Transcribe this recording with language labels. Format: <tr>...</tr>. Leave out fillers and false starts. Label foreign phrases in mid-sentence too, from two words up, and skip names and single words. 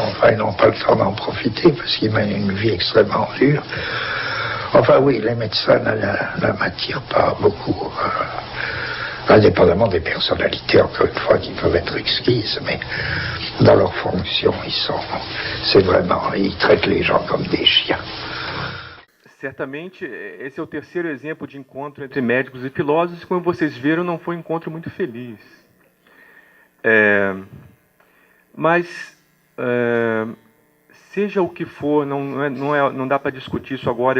<fr>Enfin, ils n'ont pas le temps d'en profiter, parce qu'ils mènent une vie extrêmement dure. Enfin oui, les médecins ne m'attirent pas beaucoup, indépendamment des personnalités, encore une fois, qui peuvent être exquises, mais dans leur fonction, ils traitent les gens comme des chiens.</fr> <pt>Certamente, esse é o terceiro exemplo de encontro entre médicos e filósofos. Como vocês viram, não foi um encontro muito feliz. Mas seja o que for, não dá para discutir isso agora.</pt>